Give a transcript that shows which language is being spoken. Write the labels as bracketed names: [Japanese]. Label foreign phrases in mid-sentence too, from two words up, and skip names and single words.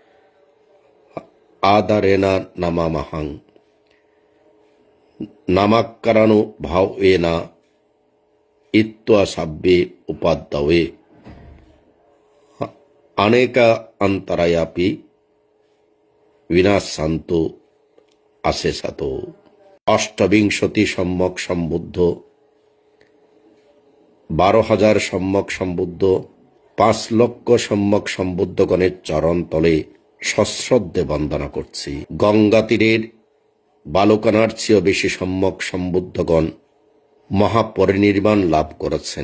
[Pali] adarena namamahang namakkaranu bhavena ittva sabbe upaddawe aneka antarayapi vinassanto asesato। [Bangla] অষ্টবিংশতি সম্যক সম্বুদ্ধ, 12,000 সম্যক সম্বুদ্ধ, 5 লক্ষ সম্যক সম্বুদ্ধগণের চরণ তলে সশ্রদ্ধে বন্দনা করছি। গঙ্গা তীরের বালুকানার চেয়েও বেশি সম্যক সম্বুদ্ধগণ মহাপরিনির্বাণ লাভ করেছেন।